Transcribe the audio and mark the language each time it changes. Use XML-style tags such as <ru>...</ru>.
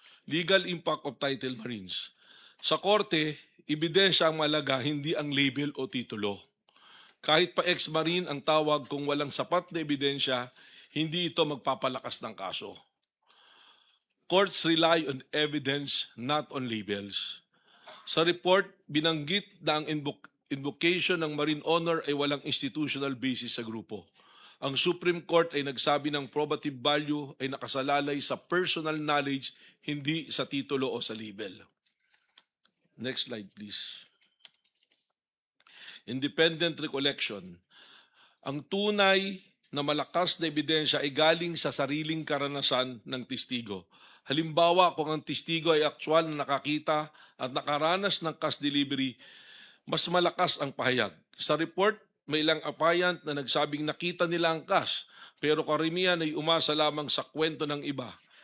<en>Legal impact of title Marines.</en> <tl>Sa korte, ebidensya ang malaga, hindi ang label o titulo. Kahit pa ex-Marine ang tawag, kung walang sapat na ebidensya, hindi ito magpapalakas ng kaso.</tl> <en>Courts rely on evidence, not on labels.</en> <tl>Sa report, binanggit na ang invocation ng Marine Honor ay walang institutional basis sa grupo. Ang Supreme Court ay nagsabi ng probative value ay nakasalalay sa personal knowledge, hindi sa titulo o sa label.</tl> <en>Next slide, please. Independent recollection.</en> <tl>Ang tunay na malakas na ebidensya ay galing sa sariling karanasan ng testigo. Halimbawa, kung ang testigo ay aktwal na nakakita at nakaranas ng cash delivery, mas malakas ang pahayag. Sa report, may ilang affiant na nagsabing nakita nila ang cash, pero karamihan ay umasa lamang sa kwento ng iba.</tl>